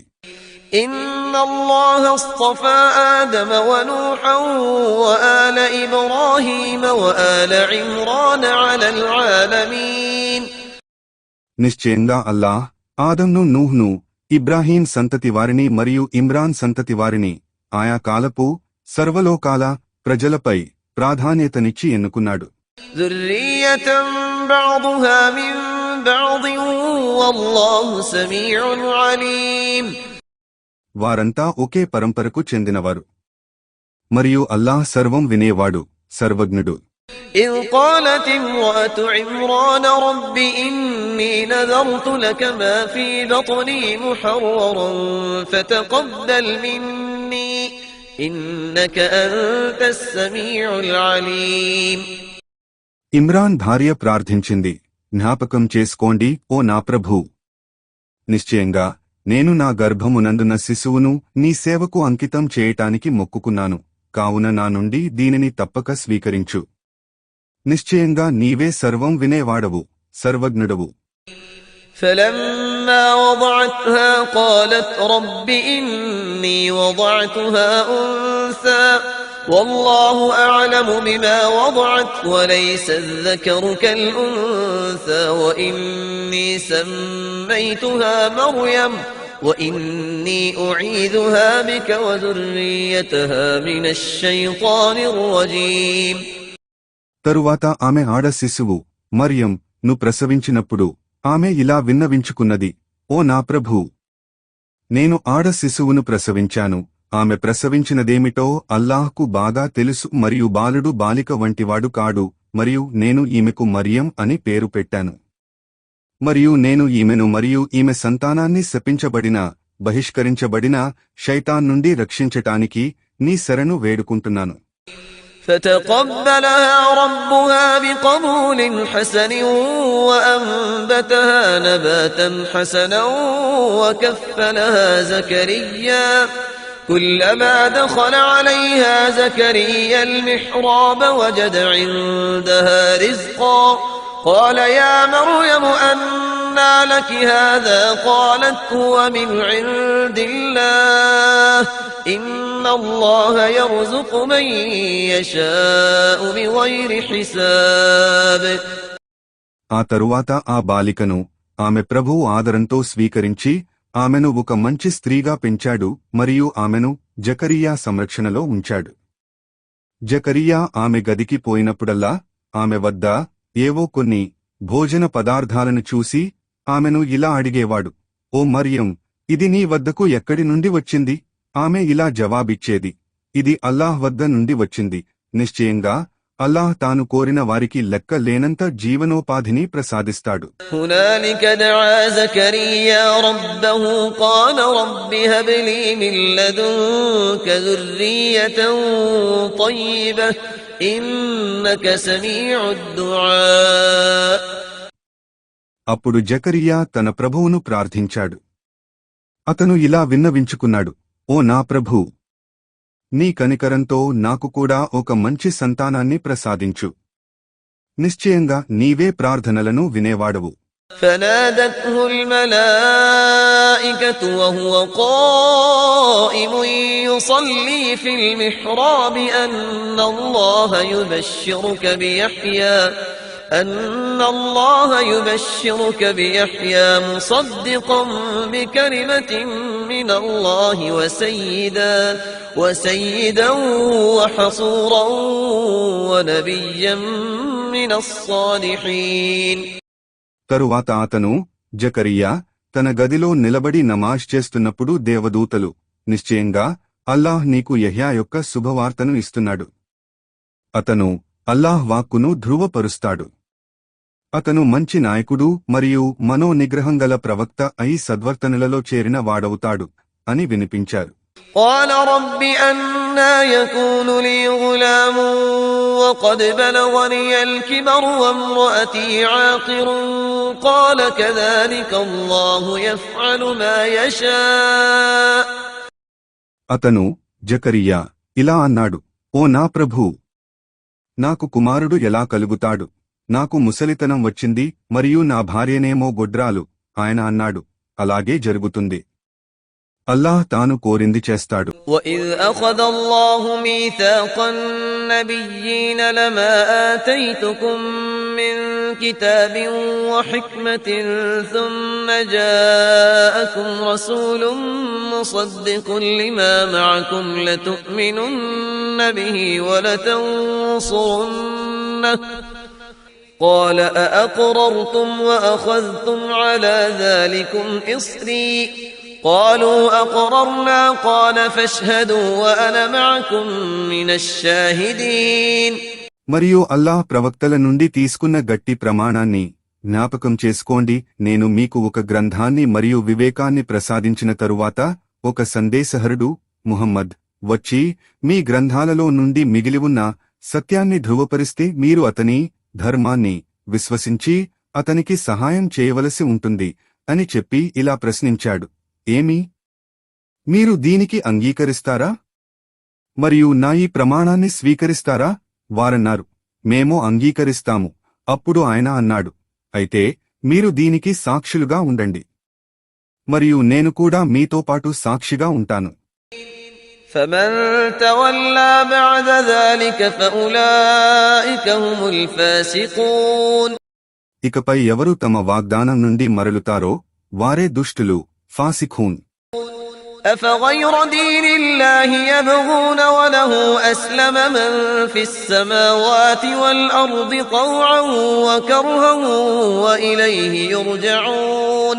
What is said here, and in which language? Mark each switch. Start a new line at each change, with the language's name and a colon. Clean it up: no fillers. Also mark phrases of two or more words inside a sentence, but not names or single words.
Arabic: إن الله اصطفى آدم ونوحا وآل إبراهيم وآل عمران على العالمين.
Telugu: నిశ్చయంగా అల్లాహ్ ఆదంను, నూహ్ను, ఇబ్రాహీం సంతతి వారిని మరియు ఇమ్రాన్ సంతతి వారిని ఆయా కాలపు సర్వలోకాల ప్రజలపై ప్రాధాన్యతనిచ్చి ఎన్నుకున్నాడు.
Arabic: ذرية بعضها من بعض والله سميع عليم.
Telugu: వారంతా ఒకే పరంపరకు చెందినవారు. మరియు అల్లాహ్ సర్వం వినేవాడు, సర్వజ్ఞుడు.
Arabic: إذ قالت امرأة عمران رب إني نذرت لك ما في بطني محررا فتقبل مني إنك أنت السميع العليم.
Telugu: ఇమ్రాన్ భార్య ప్రార్థించింది, జ్ఞాపకం చేసుకోండి ఓ నా ప్రభూ, నిశ్చయంగా నేను నా గర్భమునందున శిశువును నీ సేవకు అంకితం చేయటానికి మొక్కుకున్నాను, కావున నా నుండి దీనిని తప్పక స్వీకరించు. నిశ్చయంగా నీవే సర్వం వినేవాడవు, సర్వజ్ఞుడవు.
Arabic: فلما وضعتها قالت رب إني وضعتها أنثى والله أعلم بما وضعت وليس الذكر كالأنثى وإني سميتها مريم وإني أعيذها بك وذريتها من الشيطان الرجيم.
Telugu: తరువాత ఆమె ఆడ శిశువు మరియం ను ప్రసవించినప్పుడు ఆమె ఇలా విన్నవించుకున్నది, ఓ నా ప్రభూ, నేను ఆడ శిశువును ప్రసవించాను, ఆమె ప్రసవించినదేమిటో అల్లాహ్కు బాగా తెలుసు మరియు బాలుడు బాలిక వంటివాడు కాడు, మరియు నేను ఈమెకు మరియం అని పేరు పెట్టాను. మరియు నేను ఈమెను మరియు ఈమె సంతానాన్ని శపించబడిన బహిష్కరించబడిన శైతాన్ నుండి రక్షించటానికి నీ శరణు వేడుకుంటున్నాను.
Arabic: فتقبلها ربها بقبول حسن وأنبتها نباتا حسنا وكفلها زكريا كلما دخل عليها زكريا المحراب وجد عندها رزقا قال يا مريم أنى لك هذا قالت هو من عند الله إن الله يرزق من يشاء بغير حساب.
Telugu: ఆ తరువాత ఆ బాలికను ఆమె ప్రభువు ఆదరంతో స్వీకరించి ఆమెను ఒక మంచి స్త్రీగా పెంచాడు మరియు ఆమెను జకరియా సంరక్షణలో ఉంచాడు. జకరియా ఆమె గదికి పోయినప్పుడల్లా ఆమె వద్ద ఏవో కొన్ని భోజన పదార్థాలను చూసి ఆమెను ఇలా అడిగేవాడు, ఓ మరియం, ఇది నీ వద్దకు ఎక్కడి నుండి వచ్చింది? ఆమె ఇలా జవాబిచ్చేది, ఇది అల్లాహ్ వద్ద నుండి వచ్చింది. నిశ్చయంగా అల్లాహ్ తాను కోరిన వారికి లెక్క లేనంత జీవనోపాధిని ప్రసాదిస్తాడు.
Arabic: هنالك دعا زكريا ربه قال رب هب لي من لدنك ذرية طيبة إنك سميع الدعاء.
Telugu: అప్పుడు జకరియా తన ప్రభువును ప్రార్థించాడు. అతను ఇలా విన్నవించుకున్నాడు, ఓ నా ప్రభూ, నీ కనికరంతో నాకు కూడా ఒక మంచి సంతానాన్ని ప్రసాదించు. నిశ్చయంగా నీవే ప్రార్థనలను వినేవాడవు.
Arabic: فنادته الملائكة وهو قائم يصلي في المحراب أن الله يبشرك بيحيى مصدقا بكلمة من الله وسيدا وحصورا ونبيا من الصالحين.
Telugu: తరువాత అతను జకరియా తన గదిలో నిలబడి నమాజ్ చేస్తున్నప్పుడు దేవదూతలు, నిశ్చయంగా అల్లాహ్ నీకు యెహ్యా యొక్క శుభవార్తను ఇస్తున్నాడు. అతను అల్లాహ్ వాక్కును ధృవపరుస్తాడు. అతను మంచి నాయకుడు మరియు మనోనిగ్రహంగల ప్రవక్త అయి సద్వర్తనులలో చేరిన వాడవుతాడు అని వినిపించారు.
Arabic: قال رب أنى يكون لي غلام وقد بلغني الكبر وامرأتي عاقر قال كذلك الله يفعل ما يشاء.
Telugu: అతను జకరియా ఇలా అన్నాడు, ఓ నా ప్రభూ, నాకు కుమారుడు ఎలా కలుగుతాడు? నాకు ముసలితనం వచ్చింది మరియు నా భార్యనేమో గొడ్రాలు. ఆయన అన్నాడు, అలాగే జరుగుతుంది. అల్లాహ్ తాను కోరింది చేస్తాడు.
Arabic: وَإِذْ أَخَذَ اللَّهُ مِيثَاقَ النَّبِيِّينَ لَمَا آتَيْتُكُم مِّن كِتَابٍ وَحِكْمَةٍ ثُمَّ جَاءَكُمْ رَسُولٌ مُصَدِّقٌ لِّمَا مَعَكُمْ لَتُؤْمِنُنَّ بِهِ وَلَتَنصُرُنَّهُ قَالَ أَأَقْرَرْتُمْ وَأَخَذْتُمْ عَلَى ذَلِكُمْ إِصْرِي قالوا أقررنا قال فاشهدوا وأنا معكم من الشاهدين.
Telugu: మరియు అల్లాహ్ ప్రవక్తల నుండి తీసుకున్న గట్టి ప్రమాణాన్ని జ్ఞాపకం చేసుకోండి. నేను మీకు ఒక గ్రంథాన్ని మరియు వివేకాన్ని ప్రసాదించిన తరువాత ఒక సందేశహరుడు ముహమ్మద్ వచ్చి మీ గ్రంథాలలో నుండి మిగిలి ఉన్న సత్యాన్ని ధృవపరిస్తే మీరు అతని ధర్మాన్ని విశ్వసించి అతనికి సహాయం చేయవలసి ఉంటుంది అని చెప్పి ఇలా ప్రశ్నించాడు, ఏమి మీరు దీనికి అంగీకరిస్తారా మరియు నా ఈ ప్రమాణాన్ని స్వీకరిస్తారా? వారన్నారు, మేము అంగీకరిస్తాము. అప్పుడు ఆయన అన్నాడు, అయితే మీరు దీనికి సాక్షులుగా ఉండండి మరియు నేను కూడా మీతో పాటు సాక్షిగా ఉంటాను.
Arabic: فمن تولى بعد ذلك فأولئك هم الفاسقون.
Telugu: ఇకపై ఎవరు తమ వాగ్దానం నుండి మరలుతారో వారే దుష్టులు, ఫాసిఖూన్.
Arabic: أفغير دين الله يبغون وله أسلم من في السماوات والأرض طوعا وكرها وإليه يرجعون.